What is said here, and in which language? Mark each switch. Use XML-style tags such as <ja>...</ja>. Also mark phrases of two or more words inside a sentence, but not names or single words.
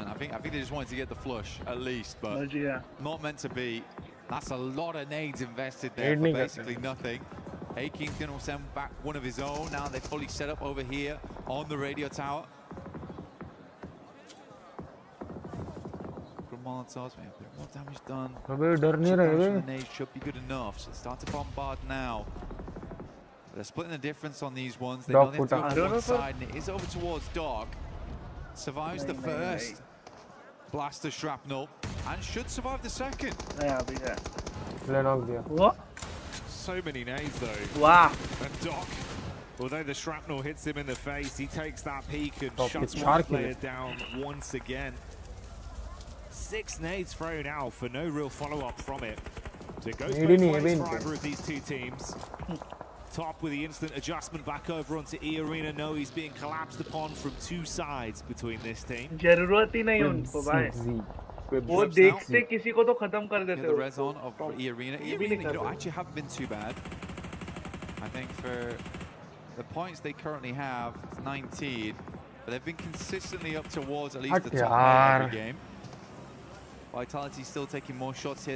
<en>I think they just wanted to get the flush, at least, but not meant to be. That's a lot of nades invested there for basically nothing. A-King's going to send back one of his own. Now they're fully set up over here on the radio tower. Molotovs, maybe a bit more damage done.</en> <hi>अबे डर नहीं रहे बे.</hi> <en>The nades should be good enough, so start to bombard now. They're splitting the difference on these ones. They know they have to go to one side, and it is over towards Dog. Survives the first blaster shrapnel, and should survive the second. What? So many nades though. Wow. And Doc, although the shrapnel hits him in the face, he takes that peek and Doc shuts is one sharky. player down once again. 6 nades thrown out for no real follow-up from it. So it goes both ways for either of these two teams. Top with the instant adjustment back over onto E Arena. No, he's being collapsed upon from 2 sides between this team.</en> <hi>जरूरत ही नहीं उनको भाई. वो देखते किसी को तो खत्म कर देते</hi> <en>The res on of E Arena. E Arena, actually haven't been too bad. I think for the points they currently have, it's 19, but they've been consistently up towards at least the top of every game. Vitality still taking more shots here.</en>